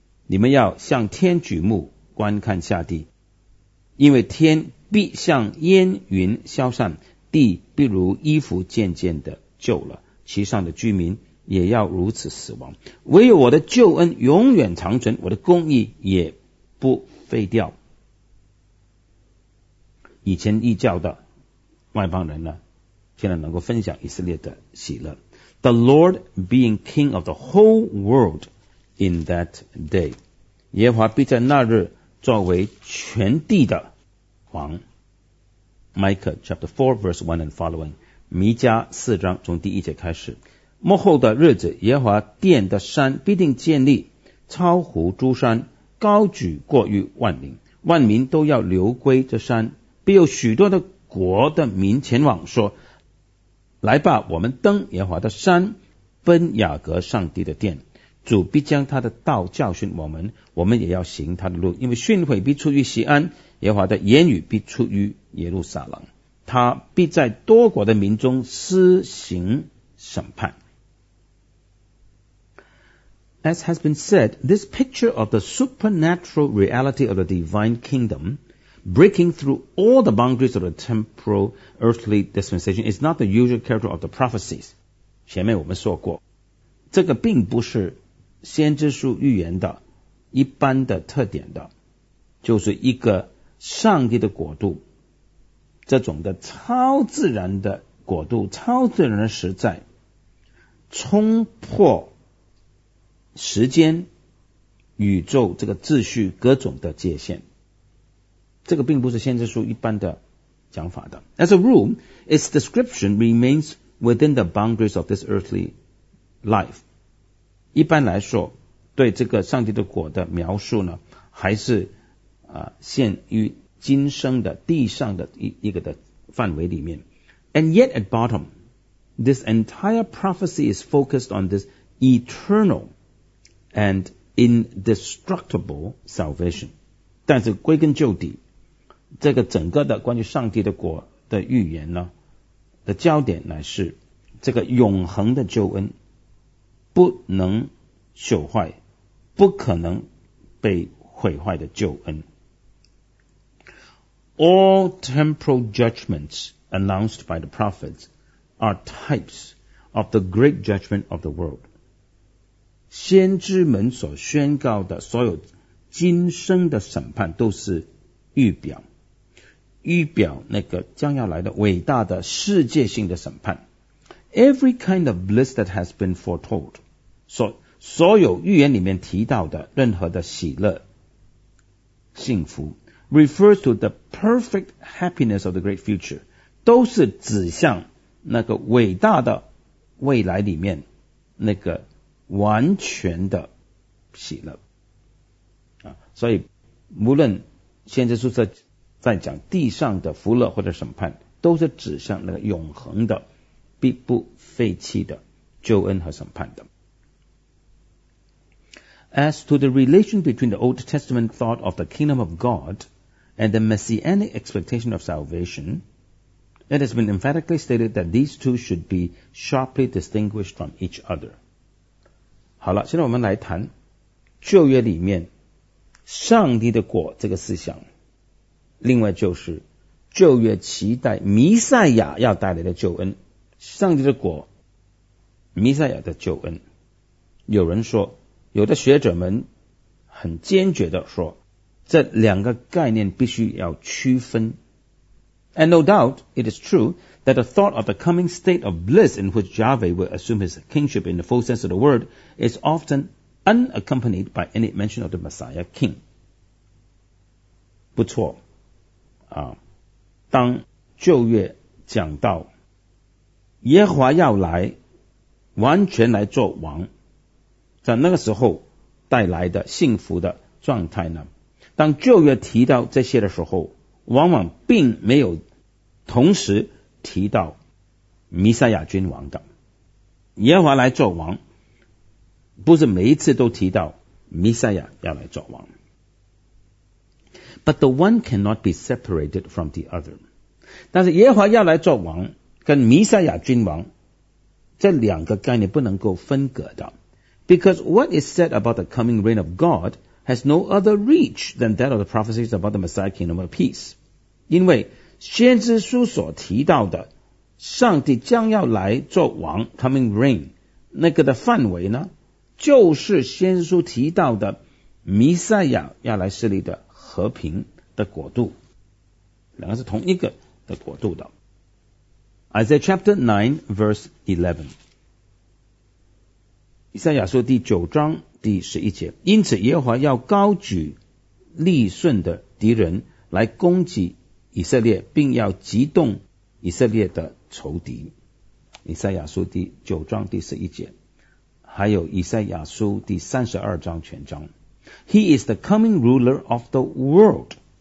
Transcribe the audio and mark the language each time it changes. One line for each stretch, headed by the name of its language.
Chinese: 你们要向天举目观看下地，因为天必像烟云消散，地必如衣服渐渐的旧了，其上的居民也要如此死亡。唯有我的救恩永远长存，我的公义也不废掉。以前异教的外邦人呢，现在能够分享以色列的喜乐。
English: The Lord being King of the whole world in that day.
Chinese: 耶和华必在那日作为全地的王。
English: Micah chapter 4 verse 1 and following.
Chinese: 弥迦四章从第一节开始。末后的日子，耶和华殿的山必定建立，超乎诸山，高举过于万民。万民都要流归这山，必有许多的国的民前往说，来吧，我们登耶和华的山，奔雅各上帝的殿。主必将他的道教训我们，我们也要行他的路，因为训诲必出于锡安，耶和华的言语必出于耶路撒冷，他必在多国的民中施行审判。
English: As has been said, this picture of the supernatural reality of the divine kingdom breaking through all the boundaries of the temporal earthly dispensation is not the usual character of the prophecies.
Chinese: 前面我们说过，这个并不是先知书预言的一般的特点的，就是一个上帝的国度，这种的超自然的国度，超自然的实在，冲破时间、宇宙这个秩序各种的界限。这个并不是先知书一般的讲法的。
English: As a rule, its description remains within the boundaries of this earthly life.
Chinese: 一般来说，对这个上帝的国的描述呢，还是限于今生的地上的一个的范围里面。
English: And yet at bottom, this entire prophecy is focused on this eternal and indestructible salvation.
Chinese: 但是归根究底，这个整个的关于上帝的国的预言呢，的焦点乃是这个永恒的救恩不能朽坏，不可能被毁坏的救恩。
English: All temporal judgments announced by the prophets are types of the great judgment of the world.
Chinese: 先知们所宣告的所有今生的审判都是预表，预表那个将要来的伟大的世界性的审判。
English: Every kind of bliss that has been foretold,
Chinese: 所有预言里面提到的任何的喜乐、幸福
English: refers to the perfect happiness of the great future,
Chinese: 都是指向那个伟大的未来里面那个完全的喜乐。所以无论先知书在讲地上的福乐或者审判，都是指向那个永恒的必不废弃的救恩和审判的。
English: As to the relation between the Old Testament thought of the kingdom of God and the messianic expectation of salvation, it has been emphatically stated that these two should be sharply distinguished from each other.
Chinese: 好了，现在我们来谈旧约里面上帝的国这个思想，另外就是旧约期待弥赛亚要带来的救恩，上帝的国，弥赛亚的救恩。有人说，有的学者们很坚决地说，这两个概念必须要区分。
English: And no doubt, it is true that the thought of the coming state of bliss in which Yahweh will assume his kingship in the full sense of the word is often unaccompanied by any mention of the Messiah king.
Chinese: 不错，当旧约讲到耶和华要来完全来做王，在那个时候带来的幸福的状态呢，当旧约提到这些的时候，往往并没有同时提到弥赛亚君王的。耶和华来做王不是每一次都提到弥赛亚要来做王。
English: But the one cannot be separated from the other.
Chinese: 但是耶和华要来做王跟弥赛亚君王这两个概念不能够分隔的。
English: Because what is said about the coming reign of God has no other reach than that of the prophecies about the Messiah kingdom of peace.
Chinese: 因为先知书所提到的上帝将要来做王
English: coming reign
Chinese: 那个的范围呢，就是先知书提到的弥赛亚要来设立的和平的国度，两个是同一个的国度的。
English: Isaiah chapter 9 verse 11，
Chinese: 以赛亚书第九章第十一节，因此耶和华要高举利顺的敌人来攻击以色列，并要激动以色列的仇敌。以赛亚书第九章第十一节，还有以赛亚书第三十二章全章。
English: He is the coming ruler of the world.